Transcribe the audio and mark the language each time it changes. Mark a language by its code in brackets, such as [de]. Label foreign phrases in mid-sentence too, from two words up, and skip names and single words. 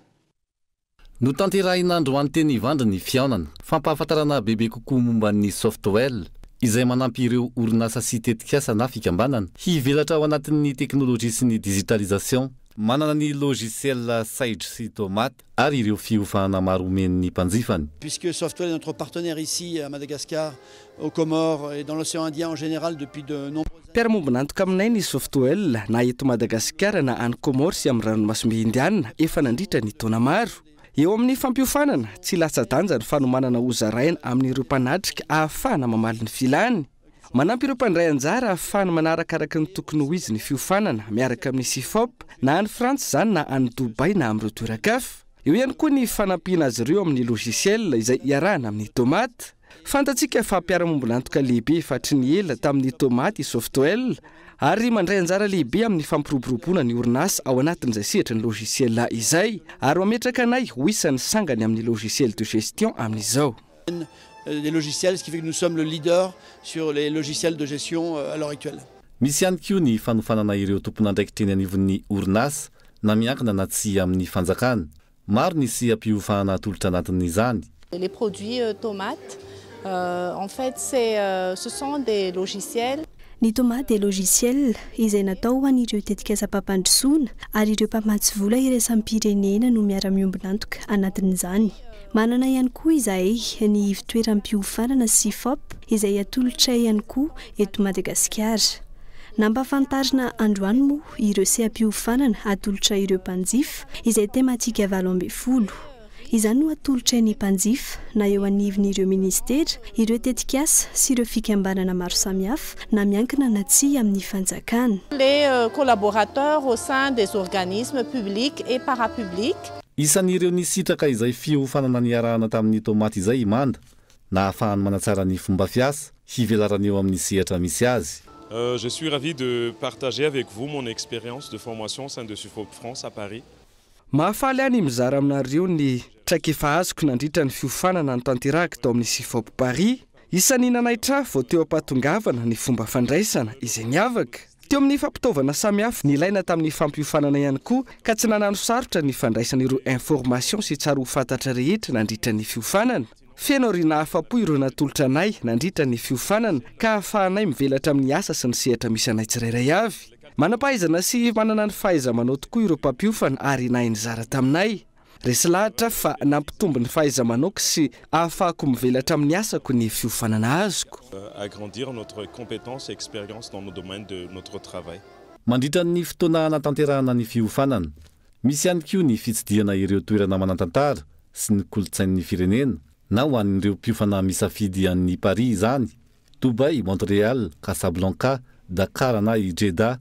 [mg] No tanterahin'androany teny ivandra ny fiaonana fampahafantarana bebe kokoa momba ny Softwell izay manampy ireo orinasa sy tetikasa na fikambanana hivelatra ao anatin'ny teknôlôjia sy ny digitalisation, manana ny logiciel Sage sy Tomate ary ireo fiofahana maro omen'ny mpanjifany. [fr] Puisque Softwell est notre partenaire ici à Madagascar, aux Comores et dans l'océan Indien en général depuis de nombreuses années. [mg] Mpiara-mombonantoka aminay ny Softwell na eto Madagasikara na any Comores sy amin'ny ranomasimbe Indiana efa nandritra ny taona maro. Eo amin'ny fampiofanana tsy latsa-danja ny fanomanana hozaraina amin'ireo mpanatrika ahafahana mamaly ny filany. Manampy ireo mpandray anjara ahafahana manarakaraka ny tokony ho izy ny fiofanana miaraka amin'ny SIFOP na any Frantsa zany na any Dubai na amin'ireo toeran-kafa. Eo ihany koa ny fanampiana azy ireo amin'ny logiciel izay iarahana amin'ny Tomate. Fantatsika fa mpiara-mombonantoka lehibe fatry ny ela tamin'ny Tomate Softwell ary mandray anjara lehibe amin'ny fampiroboroboana ny orinasa ao anatin'izay sehatra ny logiciel izay ary mametraka anay ho isan'ny sangany amin'ny [fr] logiciel de gestion [mg] amin'izao. [fr] Des logiciels, ce qui fait que nous sommes le leader sur les logiciels de gestion à l'heure actuelle. [mg] Misy ihany koa ny fanofanana ireo tompon'andraikitra eny anivon'ny orinasa na miankina na tsy amin'ny fanjakana. Maro ny sy ampiofahana atolotra anatin'izany. [fr] Les produits tomates En fait, ce sont des logiciels. [mg] Ny toma dia logiciel izay natao ho an'ireo tetikasa mpampandrosoana ary ireo mpamatsy vola iraisam pirenena no miara-miombonantoka anatin'izany. Manana ihany koa izay ny fitoeram-piofanana sy FOP izay atolotra ihany koa eto Madagasikara. Nampafantarina androany moa ireo seha-piofanana atolotra ireo mpanjifa izay tematika 20. Izany no atolotra ny mpanjifa na eo anivon'ireo ministera, ireo tetikasa sy ireo fikambanana maro samihafa na miankina na tsy amin'ny fanjakana. [fr] Les collaborateurs au sein des organismes publics et parapublics. [mg] Isan'ireo nisitraka izay fiofanana niarahana tamin'ny tomaty izay imanda na ahafahany manatsara ny fomba fiasa hivelarana eo amin'ny sehatra misy azy. [fr] Je suis ravi de partager avec vous mon expérience de formation au sein de SUFOP France à Paris. [mg] Mahafaly any mizara aminareo ny traikefa azoko nandritra ny fiofanana ny tanteraka tao amin'ny SUFOP Paris. Isan'ny nanaitra vao teo ampatongavana ny fomba fandraisana izay niavaka. Teo amin'ny fampitaovana samihafa nilaina tamin'ny fampiofanana ihany koa ka tsy nanano sarotra ny fandraisan'ireo information sy tsara ho fantatra rehetra nandritra ny fiofanana. Feno rina afa-po ireo natolotra anay nandritra ny fiofanana ka ahafahanay mivelatra amin'ny asa sy ny sehatra misy anay tsirairay avy. Manampahaizana sy manana ny fahaiza-manao tokoa ireo mpampiofana ary nahay nizara taminay. Resy lahatra fa nampitombo ny fahaiza-manaoko sy ahafahako mivelatra amin'ny asako ny fiofanana azoko. [fr] Agrandir notre compétence et expérience dans nos domaines de notre travail. [mg] Mandritra ny fotoana anatanterahana ny fiofanana, misy ihany koa ny fitsidiana ireo toerana manantantara sy ny kolotsain'ny firenena na ho an'ireo mpiofana misafidy an'ny Paris izany, Dubai, Montréal, Casablanca, Dakar na i Jeddah.